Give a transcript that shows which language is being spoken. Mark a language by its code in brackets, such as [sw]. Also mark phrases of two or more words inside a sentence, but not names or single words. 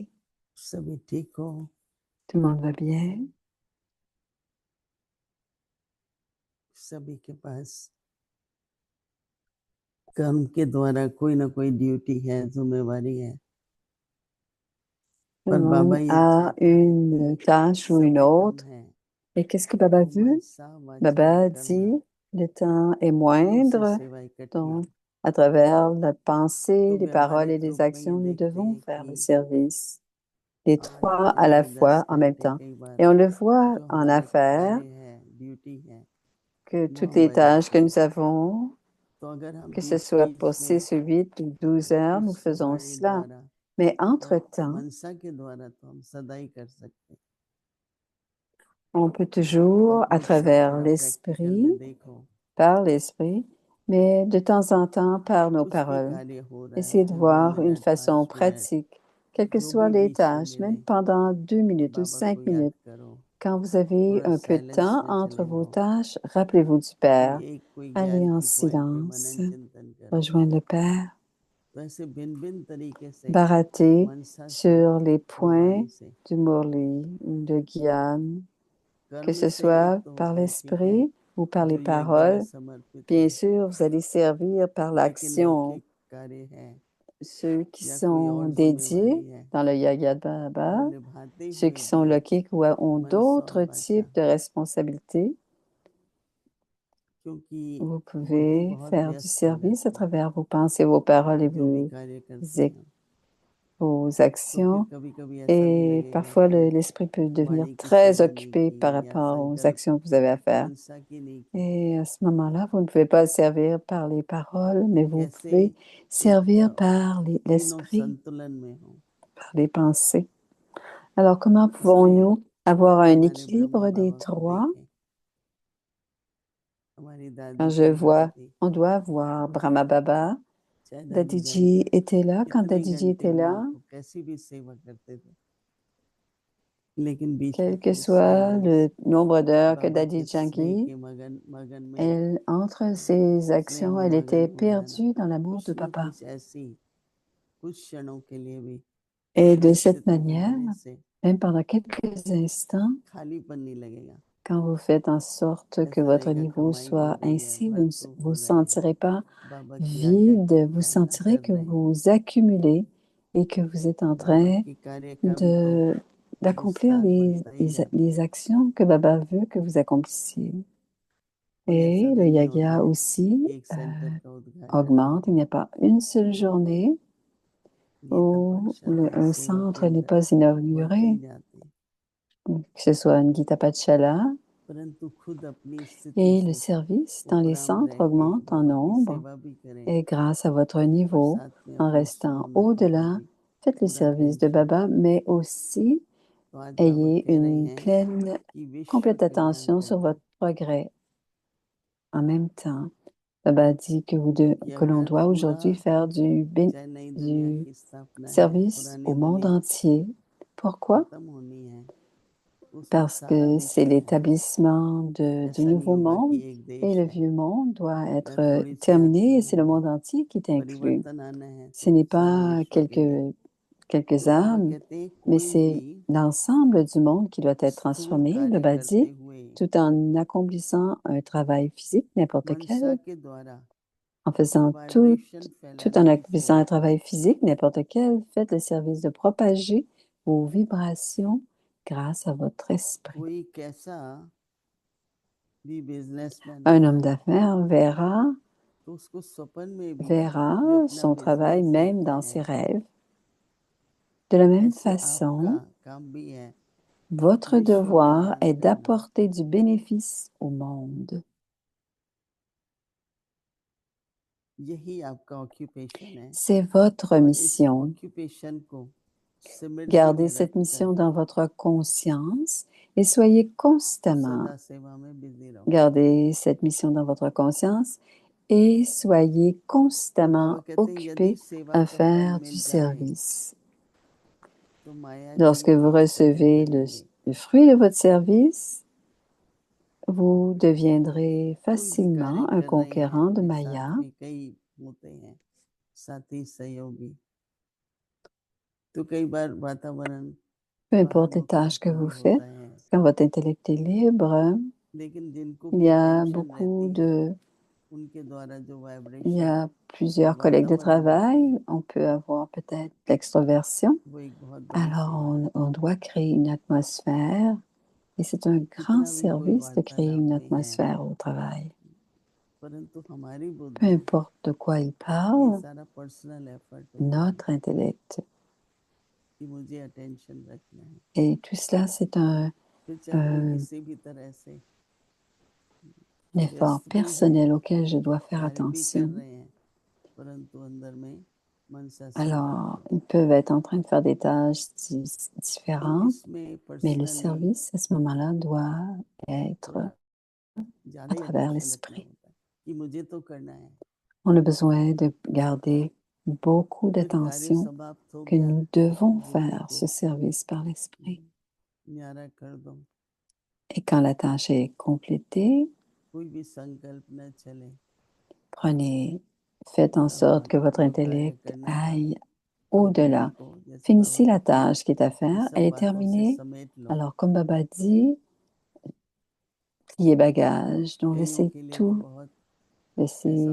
[hi] सभी ठीक हो? [fr] Tout le monde va bien? [hi] सभी के पास कर्म के द्वारा कोई ना कोई ड्यूटी है, जिम्मेवारी है। [fr] Tout [hi] पर [fr] le [hi] बाबा [fr] monde [hi] ये [fr] a une tâche ou une [hi] समय कम [fr] autre. [hi] है [fr] Et qu'est-ce que Baba [hi] तो [fr] veut? [hi] मनसा वाचा [fr] Baba [hi] करना, [fr] dit, le temps est [hi] दोनों से [fr] moindre, [hi] सेवा इकट्ठी। [fr] donc à travers la pensée, [hi] तो [fr] les paroles et [hi] व्यवहारिक [fr] les [hi] रूप में ये [fr] actions, nous [hi] देखते [fr] devons [hi] हैं [fr] faire le [hi] कि [fr] service, les 3 à [hi] 8 [fr] la [hi] या 10 [fr] fois en même [hi] घंटे [fr] temps. [hi] कई बार [fr] Et on le voit [hi] जो [fr] en [hi] हमारे [fr] affaires [hi] कार्य है, ड्यूटी है, [fr] que [hi] वो [fr] toutes [hi] हम [fr] les tâches que [hi] बजाते हैं। [fr] nous avons, [hi] तो अगर हम [fr] que ce [hi] बीच [fr] soit [hi] बीच [fr] pour [hi] में [fr] 6 ou 8 ou 12 heures, nous [hi] इस [fr] faisons [hi] वाणी [fr] cela. [hi] द्वारा [fr] Mais [hi] या [fr] entre-temps, [hi] मनसा के द्वारा तो हम सदा ही कर सकते हैं। [fr] on peut toujours, [hi] पर [fr] à [hi] एक बार [fr] travers [hi] थोड़ा प्रैक्टिकल [fr] l'esprit, [hi] में देखो, [fr] par l'esprit, mais de temps en temps par nos [hi] कुछ भी [fr] paroles. [hi] कार्य हो रहा है, [fr] Essayez de [hi] 2 [fr] voir une [hi] मिनट [fr] façon [hi] 5 मिनट [fr] pratique, quelles que [hi] जो [fr] soient [hi] भी [fr] les [hi] बीच में [fr] tâches, [hi] मिले, [fr] même pendant 2 minutes ou [hi] बाबा [fr] 5 [hi] को याद [fr] minutes. [hi] करो। [fr] Quand vous avez [hi] थोड़ा [fr] un peu de [hi] साइलेंस [fr] temps [hi] में [fr] entre [hi] चले [fr] vos [hi] जाओ, [fr] tâches, rappelez-vous du [hi] कोई [fr] Père. [hi] एक कोई [fr] Allez [hi] ज्ञान [fr] en [hi] की पॉइंट पे [fr] silence, [hi] मनन चिंतन करो। [fr] rejoindre le Père, [hi] तो ऐसे भिन्न भिन्न तरीके से [fr] barater [hi] मनसा से [fr] sur les [hi] और [fr] points [hi] वाणी से, [fr] du Murli ou de Gyan, que [hi] कर्म [fr] ce [hi] से एक [fr] soit [hi] तो [fr] par [hi] होता है, ठीक है, [fr] l'esprit ou par les [hi] जो यज्ञ में [fr] paroles. [hi] समर्पित [fr] Bien [hi] है, [fr] sûr, vous allez servir par [hi] बाकी [fr] l'action [hi] लौकिक कार्य है [fr] ceux qui [hi] या कोई [fr] sont [hi] और [fr] dédiés [hi] जिम्मेवारी है, [fr] dans le Yagya [hi] वो [fr] Baba, [hi] निभाते [fr] ceux [hi] हुए [fr] qui sont [hi] भी [fr] loquiques ou ont [hi] मनसा और [fr] d'autres [hi] वाचा, [fr] types de responsabilités. [hi] क्योंकि [fr] Vous [hi] बुद्धि [fr] pouvez [hi] बहुत [fr] faire du [hi] व्यस्त हो [fr] service à [hi] जाती है [fr] travers vos pensées, vos paroles et [hi] जो भी कार्य करते [fr] ac- [hi] हैं। [fr] vos [hi] तो फिर [fr] actions. [hi] कभी कभी ऐसा भी [fr] Et [hi] लगेगा [fr] parfois, [hi] कि [fr] l'esprit peut devenir [hi] वाणी की [fr] très [hi] सेवा नहीं [fr] occupé par [hi] की या [fr] rapport aux [hi] संकल्प [fr] actions que vous avez à faire. [hi] मनसा की नहीं की। [fr] Et à ce moment-là, vous ne pouvez pas servir par les paroles, mais [hi] तो [fr] vous [hi] कैसे [fr] pouvez servir [hi] एक [fr] par [hi] तीनों [fr] l'esprit, [hi] संतुलन में हो। [fr] par les pensées. Alors, comment [hi] इसलिए [fr] pouvons-nous avoir un [hi] हमारे ब्रह्मा [fr] équilibre des [hi] बाबा को [fr] trois? [hi] देखें, हमारी [fr] Quand [hi] दादी [fr] je [hi] जी यहाँ [fr] vois, [hi] थी, [fr] on doit voir Brahma Baba. [hi] चाहे दादी जान [fr] Dadiji était là quand [hi] कितने [fr] Dadiji [hi] घंटे [fr] était [hi] माँ [fr] là. [hi] को कैसी भी सेवा करते थे, लेकिन बीच में [fr] Quel que [hi] कभी [fr] soit [hi] साइलेंस, [fr] le nombre d'heures que [hi] बाबा के [fr] Daddy [hi] स्नेह [fr] Jangi, [hi] के मगन मगन में [fr] elle, entre ses [hi] स्नेह [fr] actions, [hi] में [fr] elle [hi] मगन [fr] était [hi] हो जाना, [fr] perdue dans l'amour de [hi] कुछ न [fr] Papa. [hi] कुछ ऐसी कुछ क्षणों के लिए भी [fr] Et de cette [hi] उपस्थित [fr] manière, [hi] रहने से [fr] même pendant quelques instants, [hi] खालीपन नहीं लगेगा। [fr] quand vous faites en sorte que [hi] ऐसा [fr] votre [hi] लगेगा [fr] niveau [hi] कमाई हो [fr] soit [hi] रही है, [fr] ainsi, vous ne [hi] भरपूर [fr] vous [hi] हो रही है, [fr] sentirez pas [hi] बाबा की आज्ञा के [fr] vide, vous [hi] अनुसार [fr] sentirez [hi] कर [fr] que [hi] रहे हैं। [fr] vous accumulez et que vous êtes en [hi] बाबा [fr] train [hi] की कार्य का भी तो [fr] de d'accomplir [hi] विस्तार बढ़ता ही जाता है। [fr] les actions que Baba veut que vous accomplissiez. [hi] कोई ऐसा [fr] Et le [hi] दिन नहीं होता [fr] yaga [hi] है [fr] aussi [hi] कि एक सेंटर का उद्घाटन हो, [fr] augmente. Il n'y a pas une seule journée [hi] ये तब [fr] où [hi] पाठशाला [fr] un [hi] सेवा [fr] centre n'est [hi] केंद्र [fr] pas [hi] बढ़ते [fr] inauguré, [hi] ही जाते हैं। [fr] que ce soit une Gita Pachala [hi] परंतु खुद अपनी स्थिति [fr] Et le [hi] से [fr] service dans les [hi] उपराम [fr] centres [hi] रह के [fr] augmente en [hi] बाबा की [fr] nombre. [hi] सेवा भी करें [fr] Et grâce à votre [hi] और [fr] niveau, [hi] साथ में [fr] en [hi] अपनी [fr] restant [hi] उन्नति को [fr] au-delà, [hi] भी [fr] faites le [hi] पूरा [fr] service de [hi] attention [fr] Baba, mais aussi [hi] तो आज बाबा [fr] ayez [hi] कह रहे [fr] une [hi] हैं [fr] pleine, [hi] कि विश्व [fr] complète [hi] कल्याण [fr] attention sur [hi] करें [fr] votre progrès. En même temps, Baba dit que, [hi] कि [fr] que l'on [hi] अगर [fr] doit [hi] पूरा [fr] aujourd'hui faire [hi] चाहे नई दुनिया [fr] du [hi] की स्थापना है [fr] service [hi] पुरानी [fr] au monde [hi] दुनिया [fr] entier. Pourquoi? [hi] खत्म होनी है उसमें [fr] Parce [hi] सारा [fr] que c'est [hi] विश्व है [fr] l'établissement du [hi] ऐसा नहीं [fr] nouveau [hi] होगा [fr] monde [hi] कि एक [fr] et [hi] देश [fr] le [hi] है [fr] vieux monde doit [hi] मैं [fr] être [hi] थोड़ी सी [fr] terminé et [hi] आपसे [fr] c'est le monde entier qui est inclus. [hi] परिवर्तन आना है [fr] Ce n'est [hi] सारे [fr] pas [hi] विश्व के लिए [fr] quelques [hi] तो बाबा [fr] âmes, [hi] कहते हैं [fr] mais [hi] कोई [fr] c'est [hi] भी [fr] l'ensemble du monde qui doit être [hi] स्थूल [fr] transformé, [hi] कार्य [fr] Baba [hi] करते [fr] dit, [hi] हुए [fr] tout en accomplissant un travail physique, n'importe [hi] मनसा [fr] quel, [hi] के द्वारा [fr] en faisant [hi] वाइब्रेशन [fr] tout en [hi] फैलाने की [fr] accomplissant [hi] सेवा [fr] un travail [hi] करें [fr] physique, n'importe quel, faites le service de propager vos vibrations grâce à votre esprit. [hi] कोई कैसा भी बिजनेसमैन [fr] Un [hi] हो [fr] homme d'affaires [hi] तो उसको स्वप्न में भी [fr] verra [hi] जो अपना [fr] son travail [hi] बिजनेस [fr] même [hi] देखता [fr] dans [hi] है [fr] ses rêves. De la même [hi] ऐसे आपका [fr] façon, [hi] काम भी है [fr] votre [hi] विश्व [fr] devoir [hi] कल्याण [fr] est [hi] करना [fr] d'apporter du bénéfice au monde. [hi] यही आपका ऑक्यूपेशन है [fr] C'est votre [hi] और इस [fr] mission. [hi] ऑक्यूपेशन को सिमरती [fr] Gardez [hi] में [fr] cette mission [hi] रखकर [fr] dans votre conscience et soyez constamment. [hi] सदा सेवा में बिजी रहो [fr] Gardez cette mission dans votre conscience et soyez [hi] तो [fr] constamment [hi] बाबा कहते हैं यदि [fr] occupés [hi] सेवा [fr] à [hi] का फल [fr] faire du [hi] मिल जाए [fr] service. [hi] तो माया [fr] Lorsque [hi] की [fr] vous [hi] एक सदी [fr] recevez [hi] कटेंगे [fr] le fruit de votre service, vous deviendrez [hi] कोई भी कार्य [fr] facilement un [hi] कर रहे हैं [fr] conquérant de [hi] अपने [fr] Maya. [hi] साथ में कई होते हैं साथी सहयोगी तो कई बार वातावरण [fr] Peu [hi] बाहर [fr] importe les tâches que [hi] मुखारका [fr] vous [hi] भी [fr] faites, [hi] होता है [fr] quand votre intellect est libre, [hi] लेकिन जिनको [fr] il [hi] भी [fr] y a [hi] अटेंशन [fr] beaucoup [hi] रहती है [fr] de, [hi] उनके द्वारा जो [fr] il y [hi] वाइब्रेशन [fr] a plusieurs collègues de [hi] वातावरण होता है [fr] travail. On peut avoir peut-être l'extroversion. [hi] वो एक बहुत बड़ी [fr] Alors, [hi] सेवा है [fr] on doit créer une atmosphère et c'est un grand [hi] कितना भी कोई [fr] service de créer [hi] वार्तालाप [fr] une [hi] में है [fr] atmosphère au travail. [hi] परंतु हमारी [fr] Peu [hi] बुद्धि [fr] importe de quoi il [hi] ये [fr] parle, [hi] सारा [en] personal effort [hi] होता है [fr] notre intellect. [hi] कि मुझे अटेंशन रखना है [fr] Et tout cela, c'est [hi] फिर चाहे कोई [fr] un [hi] किसी भी तरह से [fr] effort [hi] व्यस्त भी है [fr] personnel auquel je dois faire [hi] कार्य भी कर [fr] attention. [hi] रहे हैं परंतु अंदर में मनसा सेवा [fr] Alors, [hi] है [fr] ils peuvent être en train de faire des tâches [hi] तो [fr] différentes, [hi] इसमें [fr] mais le [hi] पर्सनली [fr] service, à ce moment-là, doit être [hi] थोड़ा ज्यादा [fr] à [hi] ही [fr] travers [hi] अटेंशन रखना [fr] l'esprit. [hi] होता है कि मुझे तो करना है [fr] On a besoin de garder beaucoup [hi] फिर कार्य [fr] d'attention [hi] समाप्त हो [fr] que [hi] गया [fr] nous [hi] तो [fr] devons [hi] बुद्धि [fr] faire [hi] को [fr] ce service par l'esprit. [hi] न्यारा कर दो [fr] Et quand la tâche est complétée, [hi] कोई भी संकल्प न चले [fr] faites en [hi] पूरा हुआ [fr] sorte que votre [hi] जो कार्य [fr] intellect [hi] करना था [fr] aille [hi] तो बुद्धि [fr] au-delà. [hi] को जैसे बाबा [fr] Finissez la [hi] कहते हैं [fr] tâche qui est à [hi] इन [fr] faire, elle [hi] सब [fr] est [hi] बातों से [fr] terminée. [hi] समेट लो [fr] Alors, comme Baba dit, pliez bagage, donc [hi] कईयों के लिए तो बहुत ऐसा